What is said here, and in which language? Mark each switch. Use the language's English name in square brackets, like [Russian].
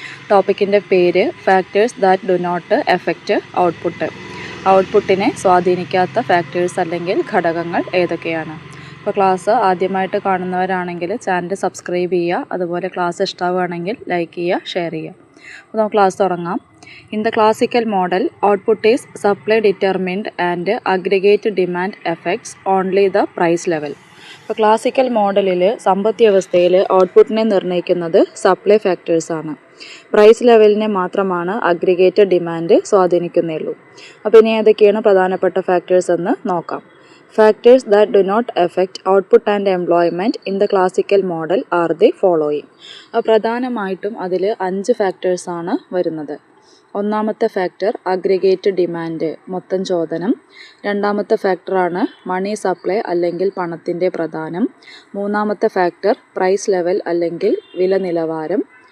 [Malayalam] ടോപ്പിക്കിൻ്റെ പേര് [English] Factors that do not effect output. [Malayalam] ഔട്ട്പുട്ടിനെ സ്വാധീനിക്കാത്ത factors അല്ലെങ്കിൽ ഘടകങ്ങൾ ഏതൊക്കെയാണ്? അപ്പോൾ ക്ലാസ് ആദ്യമായിട്ട് കാണുന്നവരാണെങ്കിൽ ചാനൽ സബ്സ്ക്രൈബ് ചെയ്യുക, അതുപോലെ ക്ലാസ് ഇഷ്ടമാവുകയാണെങ്കിൽ ലൈക്ക് ചെയ്യുക, ഷെയർ ചെയ്യുക. അപ്പോൾ നമുക്ക് ക്ലാസ് തുടങ്ങാം. [English] In the classical model, output is supply determined and aggregate demand affects only the price level. [Malayalam] ഇപ്പോൾ ക്ലാസിക്കൽ മോഡലിൽ സമ്പദ് വ്യവസ്ഥയിൽ ഔട്ട്പുട്ടിനെ നിർണ്ണയിക്കുന്നത് സപ്ലൈ ഫാക്ടേഴ്സ് ആണ്. പ്രൈസ് ലെവലിനെ മാത്രമാണ് അഗ്രിഗേറ്റഡ് ഡിമാൻഡ് സ്വാധീനിക്കുന്നുള്ളൂ. അപ്പോൾ ഇനി ഏതൊക്കെയാണ് പ്രധാനപ്പെട്ട ഫാക്ടേഴ്സ് എന്ന് നോക്കാം. [English] Factors that do not affect output and employment in the classical model are the following. [Malayalam] പ്രധാനമായിട്ടും അതിൽ 5 ഫാക്ടേഴ്സാണ് വരുന്നത്. ഒന്നാമത്തെ ഫാക്ടർ അഗ്രിഗേറ്റ് ഡിമാൻഡ്, മൊത്തം ചോദനം. രണ്ടാമത്തെ ഫാക്ടറാണ് മണി സപ്ലൈ അല്ലെങ്കിൽ പണത്തിൻ്റെ പ്രധാനം. മൂന്നാമത്തെ ഫാക്ടർ പ്രൈസ് ലെവൽ അല്ലെങ്കിൽ വില നിലവാരം.